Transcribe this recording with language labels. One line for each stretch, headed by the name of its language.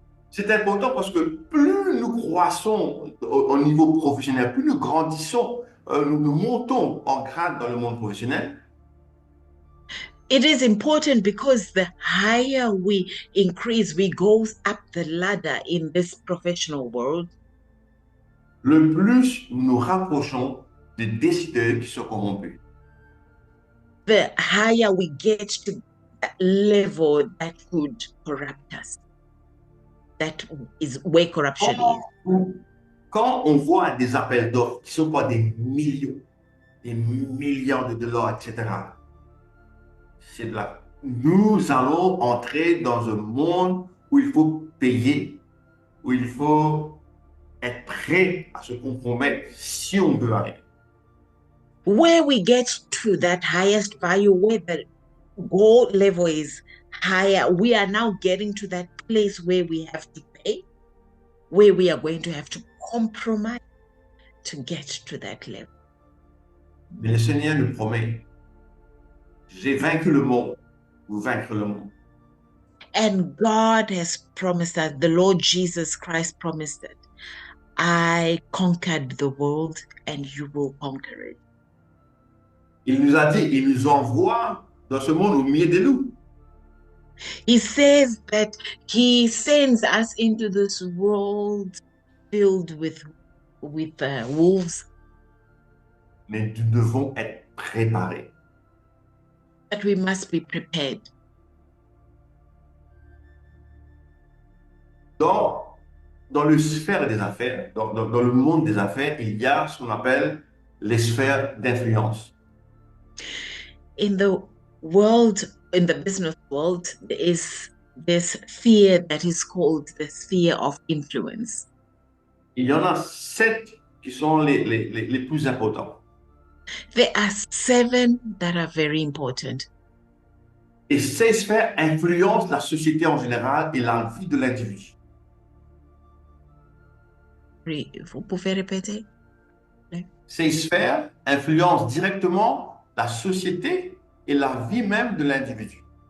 French: C'est important parce que plus nous croissons au niveau professionnel, plus nous grandissons, nous montons en grade dans le monde professionnel.
English: It is important because the higher we increase, we go up the ladder in this professional world.
French: Le plus nous rapprochons des décideurs qui sont corrompus.
English: The higher we get to that level that could corrupt us. That is where corruption is.
French: Quand on voit des appels d'offres qui sont pas des millions de dollars, etc., c'est de là. Nous allons entrer dans un monde où il faut payer, où il faut être prêt à se compromettre si on veut arriver.
English: Where we get to that highest value, where the goal level is higher, we are now getting to that place where we have to pay, where we are going to have to compromise to get to that level.
French: Mais le Seigneur nous promet, j'ai vaincu le monde, vous vaincrez le monde.
English: And God has promised that, the Lord Jesus Christ promised that, I conquered the world and you will conquer it.
French: Il nous a dit, il nous envoie dans ce monde au milieu de nous.
English: He says that he sends us into this world filled with wolves.
French: Mais nous devons être préparés.
English: That we must be prepared.
French: Dans le sphère des affaires, dans le monde des affaires, il y a ce qu'on appelle les sphères d'influence.
English: In the world, in the business world, there is this sphere that is called the sphere of influence.
French: Il y en a 7 qui sont les plus importants.
English: There are 7 that are very important.
French: Et ces sphères influencent la société en général et la vie de l'individu. Vous pouvez répéter? Ces sphères influencent directement la société et la vie même de l'individu.